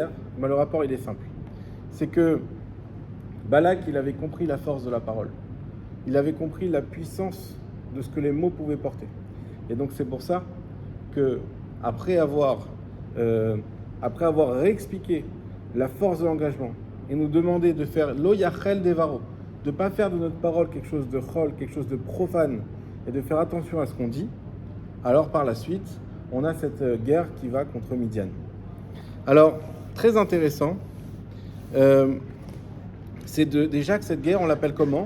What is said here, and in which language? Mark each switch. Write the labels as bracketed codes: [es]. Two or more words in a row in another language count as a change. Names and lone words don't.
[fr] Le rapport il est simple, c'est que Balak il avait compris la force de la parole, il avait compris la puissance de ce que les mots pouvaient porter, et donc c'est pour ça que après avoir réexpliqué la force de l'engagement et nous demander de faire [he] לא יחל דברו, [fr] de ne pas faire de notre parole quelque chose de chol, quelque chose de profane, et de faire attention à ce qu'on dit, alors par la suite, on a cette guerre qui va contre Midian. Alors, très intéressant, c'est déjà que cette guerre, on l'appelle comment?